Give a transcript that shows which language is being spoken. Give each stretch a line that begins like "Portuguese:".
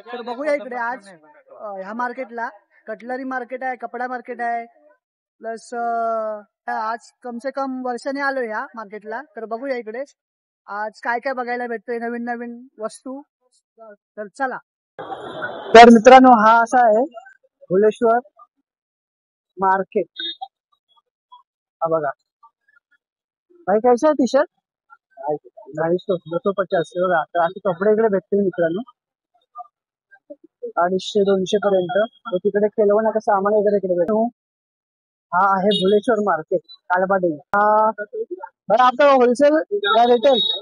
Marathi: तर बघूया इकडे आज ह्या मार्केटला कटलरी मार्केट आहे, कपडा मार्केट आहे, प्लस आज
Hindi: कम से कम
Marathi: वर्षाने आलोय ह्या मार्केटला. तर बघूया इकडे आज काय काय बघायला भेटतंय, नवीन नवीन वस्तू. तर चला. तर मित्रांनो, हा असा आहे भुलेश्वर मार्केट. हा बघा
Hindi: भाई, कैसा है टी शर्ट?
Marathi: 250 बघा. तर असे कपडे इकडे भेटतील मित्रांनो, 250-200 पर्यंत. तर तिकडे केलवणाचं सामान वगैरे इकडे भेटतो. हा आहे भुलेश्वर मार्केट कालबाडी. बरं,
Hindi: आपका होलसेल या रिटेल?